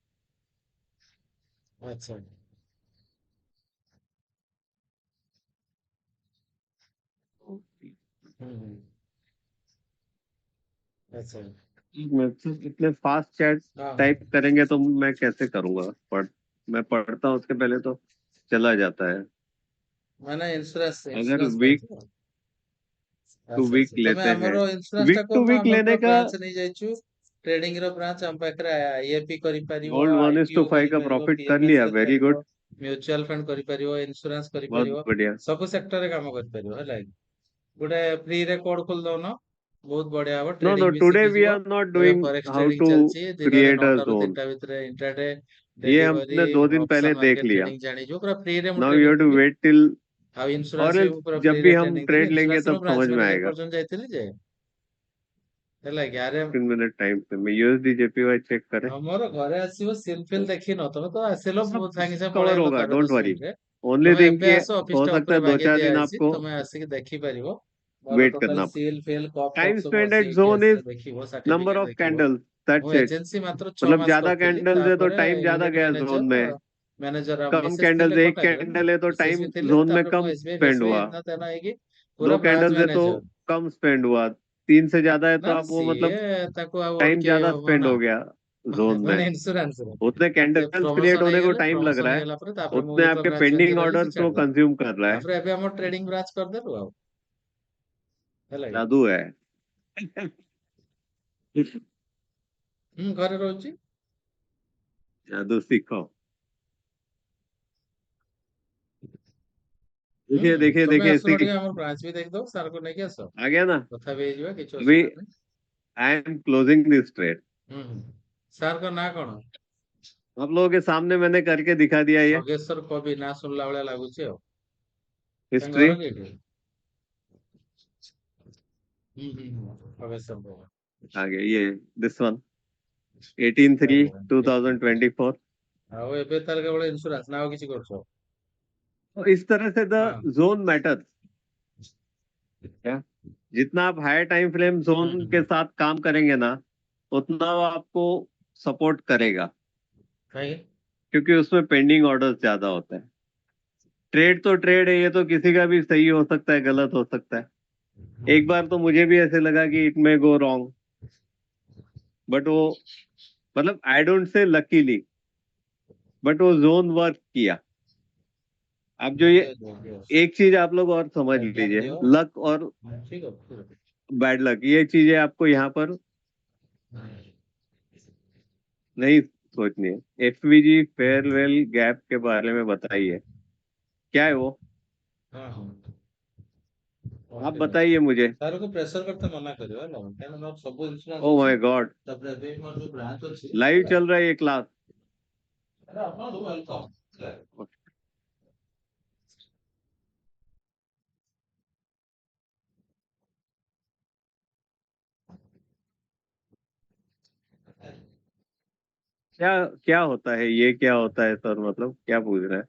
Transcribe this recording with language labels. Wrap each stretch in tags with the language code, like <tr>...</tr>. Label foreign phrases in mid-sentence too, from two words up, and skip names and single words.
<hi>अच्छा। हम्म, अच्छा। मतलब इतने</hi> <en>fast chat</en> <hi>हाँ हाँ, टाइप करेंगे तो मैं कैसे करूंगा। मैं पढ़ता हूँ उसके पहले तो चला जाता है। मैंने इंश्योरेंस अगर इंश्योरेंस</hi> <en>वीक पाइছো। टू</en> <or>ଆଚ୍ଛା</or> <hi>वीक</hi> <or>ଆଚ୍ଛା, ତମେ</or> <hi>लेते हैं,</hi> <or>ଆମର ଇନ୍ସୁରାନ୍ସ ଟା</or> <en>week two</en> <or>କରୁନ,</or> <hi>वीक</hi> <or>ଆମର</or> <hi>लेने</hi> <or>ପୁରା</or> <hi>का।</hi> <or>ବ୍ରାଞ୍ଚ ନେଇଯାଇଛୁ। ଟ୍ରେଡିଂ ର ବ୍ରାଞ୍ଚ ଆମ ପାଖରେ ଆଇଏପି କରିପାରିବ,</or> <hi>गोल्ड 1:5</hi> <or>ଆଇପିଓ</or> <hi>का</hi> <or>କରିପାରିବ,</or> <hi>प्रॉफिट कर</hi> <or>ପିଏମଏସ୍</or> <hi>लिया, वेरी</hi> <or>କରିପାରିବ,</or> <hi>गुड।</hi> <en>mutual fund</en> <or>କରିପାରିବ, ଇନ୍ସୁରାନ୍ସ</or> <hi>बहुत</hi> <or>କରିପାରିବ,</or> <hi>बढ़िया।</hi> <or>ସବୁ ସେକ୍ଟରରେ କାମ କରିପାରିବ ହେଲା କି। ଗୋଟେ ଫ୍ରିରେ କୋଡ ଖୋଲି ଦଉନ, ବହୁତ बढिया हବ।</or> <en>no no,</en> <hi>ट्रेडिंग भी</hi> <en>today we</en> <or>ଶିଖିଯିବ।</or> <en>are not</en> <or>ଏବେ</or> <en>डूइंग फॉरेक्स हाउ ट्रेडिंग टू</en> <or>ଚାଲିଛି, ଦିନରେ</or> <en>create a</en> <or>9ଟା ରୁ</or> <en>जोन।</en> <or>3ଟା ଭିତରେ इंट्राडे,</or> <hi>ये</hi> <or>ଡେଲିଭରି,</or> <hi>हमने 2 दिन पहले</hi> <or>ଅପସନ</or> <hi>देख</hi> <or>ମାର୍କେଟ</or> <hi>लिया।</hi> <or>ट्रेडिଂ ଜାଣିଯିବ। ପୁରା ଫ୍ରିରେ ମୁଁ</or> <en>now you have</en> <or>ଟ୍ରେନିଂ</or> <en>टू</en> <or>ଦେବି।</or> <en>wait till,</en> <or>ଆଉ</or> <hi>और</hi> <or>ଇନ୍ସୁରାନ୍ସ ବି ମୁଁ ପୁରା</or> <hi>जब भी</hi> <or>ଫ୍ରିରେ</or> <hi>हम</hi> <or>ଟ୍ରେନିଂ ଦେବି।</or> <hi>ट्रेड लेंगे</hi> <or>ଇନ୍ସୁରାନ୍ସ ର</or> <hi>तब समझ</hi> <or>ବ୍ରାଞ୍ଚ</or> <hi>में</hi> <or>ମ୍ୟାନେଜର</or> <hi>आएगा।</hi> <or>ପର୍ଯ୍ୟନ୍ତ ଯାଇଥିଲି ଯେ ହେଲା କି। ଆରେ</or> <hi>15 मिनट टाइम पे मैं यूएसडी जेपीवाई चेक करें।</hi> <or>ଆମର ଘରେ ଆସିବ, ସିଲ ଫିଲ ଦେଖିନ ତମେ ତ ଆସିଲ,</or> <hi>सब</hi> <or>ସାଙ୍ଗେ साଙ୍ଗେ</or> <hi>कवर</hi> <or>ପଳେଇଲ</or> <hi>होगा,</hi> <or>ତାର</or> <en>डोंट</en> <or>10</or> <en>वरी।</en> <or>ମିନିଟରେ।</or> <en>ओनली</en> <or>ତମେ</or> <en>थिंग</en> <or>ଏବେ</or> <hi>कि</hi> <or>ଆସ, ଅଫିସ</or> <hi>हो</hi> <or>ଟା</or> <hi>सकता</hi> <or>ଉପରେ</or> <hi>है दो</hi> <or>ବାଗେଇ</or> <hi>चार दिन</hi> <or>ଦିଆଯାଇଛି,</or> <hi>आपको</hi> <or>ତମେ ଆସିକି ଦେଖିପାରିବ। ମୋର</or> <hi>वेट</hi> <or>ଟୋଟାଲ</or> <hi>करना पड़े।</hi> <or>ସିଲ ଫିଲ କପ୍ ଫପ୍</or> <en>टाइम</en> <or>ସବୁ</or> <en>स्पेंड</en> <or>ଅଛି,</or> <en>एट</en> <or>ଏଇଠି</or> <en>zone is</en> <or>ଆସିଲେ ଦେଖିବ,</or> <en>नंबर</en> <or>ସାର୍ଟିଫିକେଟ</or> <en>ऑफ</en> <or>ଦେଖିବ।</or> <en>कैंडल्स,</en> <or>ମୁଁ</or> <en>that's it.</en> <or>ଏଜେନ୍सी ମାତ୍ର 6</or> <hi>मतलब</hi> <or>ମାସ</or> <hi>ज्यादा</hi> <or>କରିଥିଲି,</or> <hi>कैंडल्स है तो</hi> <or>ତାପରେ</or> <hi>टाइम ज्यादा</hi> <or>यूनिट</or> <hi>गया जोन</hi> <or>ମ୍ୟାନେଜର,</or> <hi>में।</hi> <or>ମ୍ୟାନେଜର</or> <hi>कम</hi> <or>ମିସେସ୍</or> <hi>कैंडल्स,</hi> <or>ଥିଲେ</or> <hi>एक</hi> <or>କଟକରେ,</or> <hi>कैंडल है तो</hi> <or>ମିସେସ୍</or> <hi>टाइम</hi> <or>ବି ଥିଲେ,</or> <hi>जोन में</hi> <or>ତାପରେ ମୁଁ</or> <hi>कम</hi> <or>ଏସବିଆଇ</or> <hi>स्पेंड</hi> <or>ଫେସବିଆଇ</or> <hi>हुआ।</hi> <or>ଏନା ତେନା ହେଇକି</or> <hi>दो</hi> <or>ପୁରା ବ୍ରାଞ୍ଚ</or> <hi>कैंडल्स है तो</hi> <or>ମ୍ୟାନେଜर।</or> <hi>कम स्पेंड हुआ, 3 से ज्यादा है तो</hi> <or>ନା</or> <hi>आप वो</hi> <or>ସିଏ</or> <hi>मतलब</hi> <or>ତାକୁ ଆଉ</or> <hi>टाइम</hi> <or>ଅଟକେଇ</or> <hi>ज्यादा</hi> <or>ହବ</or> <hi>स्पेंड</hi> <or>ନା।</or> <hi>हो गया जोन में।</hi> <or>ମାନେ ଇନ୍ସୁରାନ୍ସ ରେ</or> <hi>उतने</hi> <or>ସେ</or> <en>candles create</en> <or>ପ୍ରମୋସନ</or> <hi>होने को</hi> <or>ହେଇଗଲେ,</or> <hi>टाइम लग</hi> <or>ପ୍ରମୋସନ</or> <hi>रहा है,</hi> <or>ହେଇଗଲା ପରେ ତାପରେ ମୁଁ</or> <hi>उतने</hi> <or>ବି ତ</or> <hi>आपके</hi> <or>ବ୍ରାଞ୍ଚ</or> <hi>पेंडिंग</hi> <or>ମ୍ୟାନେଜର ହେଇଗଲି,</or> <hi>ऑर्डर्स को</hi> <or>ଛାଡିଦେଲି।</or> <hi>कंज्यूम कर रहा है।</hi> <or>ତାପରେ ଏବେ ଆମର</or> <en>trading branch</en> <or>କରିଦେଲୁ ଆଉ, ହେଲା କି।</or> <hi>जादू है।</hi> <or>ଘରେ ରହୁଛି।</or> <hi>जादू सीखो।</hi> <or>ହୁଁ,</or> <hi>देखिए देखिए</hi> <or>ତମେ</or> <hi>देखिए, इसी</hi> <or>ଆସୁନ</or> <hi>की</hi> <or>ଟିକେ ଆମର ବ୍ରାଞ୍ଚ ବି ଦେଖିଦବ, ସାରକୁ ନେଇକି ଆସ,</or> <hi>आ गया ना।</hi> <or>କଥା ବି ହେଇଯିବା, କିଛି</or> <hi>अभी</hi> <or>ଅସୁବିଧା ନାହିଁ।</or> <en>I am closing this trade.</en> <or>ହୁଁ ହୁଁ। ସାରଙ୍କ ନାଁ କଣ?</or> <hi>आप लोगों के सामने मैंने करके दिखा दिया ये</hi> <or>ସଗେଶ୍ଵର କବି, ନାଁ ଶୁଣିଲା ଭଳିଆ ଲାଗୁଛି ଆଉ। ତାଙ୍କ</or> <hi>हिस्ट्री।</hi> <or>ଘର କୋଉଠି? ସଗେଶ୍ଵର କବି।</or> <hi>आगे ये</hi> <en>this one,</en> <hi>18/3/2024।</hi> <or>ଆଉ ଏବେ ତାହେଲେ କେବଳ ଇନ୍ସୁରାନ୍ସ ନା ଆଉ କିଛି କରୁଛ?</or> <hi>तो इस तरह से द</hi> <or>ହଁ।</or> <en>zone matters.</en> <hi>क्या, जितना आप</hi> <en>higher time frame</en> <or>ହୁଁ</or> <hi>जोन</hi> <or>ହୁଁ।</or> <hi>के साथ काम करेंगे ना, उतना वो आपको सपोर्ट करेगा,</hi> <or>କାହିଁକି?</or> <hi>क्योंकि उसमें</hi> <en>pending orders</en> <hi>ज्यादा होते हैं। ट्रेड तो ट्रेड है, ये तो किसी का भी सही हो सकता है, गलत हो सकता है। एक बार तो मुझे भी ऐसे लगा कि</hi> <en>it may go wrong,</en> <hi>बट वो, मतलब</hi> <en>I don't say luckily,</en> <hi>बट वो जोन वर्क किया। अब जो ये,</hi> <or>ଭାଗ୍ୟ ଦିଅ, ଦିଅ।</or> <hi>एक चीज आप लोग और समझ</hi> <or>ଭାଗ୍ୟ</or> <hi>लीजिए,</hi> <or>ଦିଅ।</or> <hi>लक और</hi> <or>ଠିକ ଅଛି, ଠିକ ଅଛି।</or> <en>bad luck,</en> <hi>ये चीजें आपको यहाँ पर नहीं सोचनी है। एफवीजी</hi> <en>fairwell gap</en> <hi>के बारे में बताइए, क्या है वो,</hi> <or>ହଁ ହଁ।</or> <hi>आप</hi> <or>ଠିକ ଅଛି।</or> <hi>बताइए मुझे।</hi> <or>ସାରକୁ ପ୍ରେସର କରିତେ ମନା କରିବ ହେଲା, କାହିଁକିନା ମୋର ସବୁ ओ ଇନ୍ସୁରାନ୍ସ ଅଛି।</or> <en>my god,</en> <or>ତାପରେ ଏବେ ମୋର ଯୋଉ ବ୍ରାଞ୍ଚ ଅଛି</or> <hi>लाइव</hi> <or>ହେଲା,</or> <hi>चल रहा है ये क्लास।</hi> <or>ଆରେ ଆପଣ ୱେଲକମ୍।</or> <hi>क्या क्या होता है ये, क्या होता है सर, मतलब क्या पूछ रहे हैं।</hi>